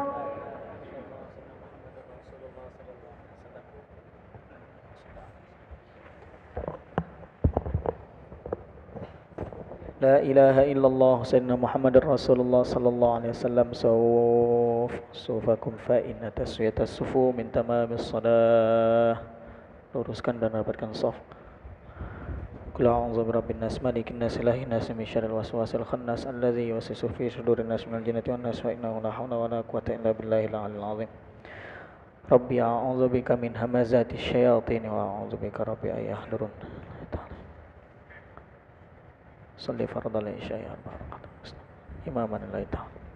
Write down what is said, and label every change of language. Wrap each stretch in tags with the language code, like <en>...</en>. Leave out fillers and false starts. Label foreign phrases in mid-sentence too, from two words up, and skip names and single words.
<ar>لا إله إلا الله سيدنا محمد رسول الله صلى الله عليه وسلم صوفكم فإن تسوية الصفوف من تمام الصلاة.</ar> <id>Luruskan dan rapatkan shaf.</id> <ar>قل أعوذ برب الناس ملك الناس إله الناس من شر الوسواس الخناس الذي يوسوس في صدور الناس من الجنة والناس وإنه لا حول ولا قوة إلا بالله العلي العظيم. رب أعوذ بك من همزات الشياطين وأعوذ بك رب أن يحضرون. صل فرض العشاء يا بركاته. إماما لله تعالى.</ar>